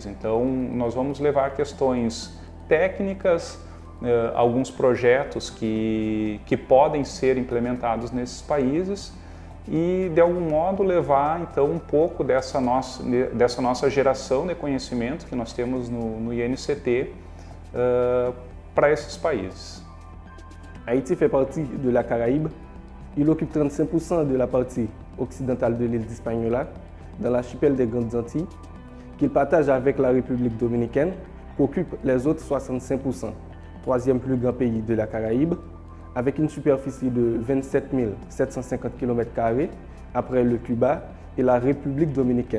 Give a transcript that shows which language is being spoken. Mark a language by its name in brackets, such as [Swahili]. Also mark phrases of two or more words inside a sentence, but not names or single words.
[Portuguese] Então, nós vamos levar questões técnicas, alguns projetos que podem ser implementados nesses países e, de algum modo, levar então um pouco dessa nossa geração de conhecimento que nós temos no INCT para esses países. [French] Haïti fait partie de la Caraïbe. Il occupe 35% de la partie occidentale de l'île d'Hispaniola, dans l'archipel des Grandes Antilles, qu'il partage avec la République dominicaine, qui occupe les autres 65%. Troisième plus grand pays de la Caraïbe, avec une superficie de 27 750 km² après le Cuba et la République dominicaine.